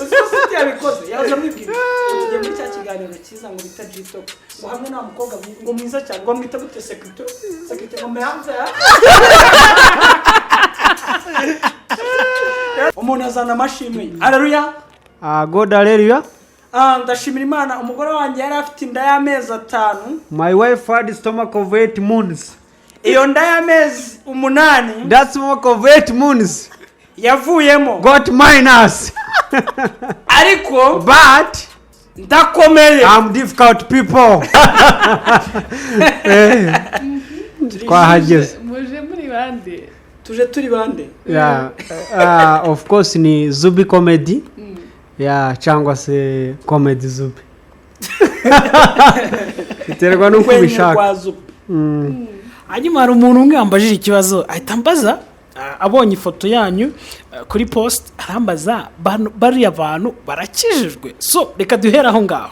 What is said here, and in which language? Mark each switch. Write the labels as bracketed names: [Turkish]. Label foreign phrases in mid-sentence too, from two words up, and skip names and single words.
[Kinyarwanda] sosiyete yabikoze yaza mwibwira ugiye muri cya kiganiro cyiza ngo bita G-Talk ngo hamwe na mukobwa ngo mwiza cyane ngo mwita gute secretary ngo mehanze umuntu azana amashimwe haleluya [English] God haleluya [Kinyarwanda] ndashimira Imana umugore wanjye yari afite inda y'amezi 5 [English] my wife had stomach of 8 months [Kinyarwanda] iyo nda y'amezi 8 [English] that stomach of 8 months [Kinyarwanda] yavuyemo [English] got minus [Kinyarwanda] ariko [English] but [Kinyarwanda] ndakomeye [English] I'm difficult people twahageze [Kinyarwanda] muje muri bande tuje turi bande of course ni ZUBY comedy cyangwa se comedy ZUBY iterwa nuko ubishaka hanyuma hari umuntu umwe yambajije ikibazo ahita ambaza abonye ifoto yanyu kuri post arambaza bari abantu barakijijwe so reka duhera aho ngaho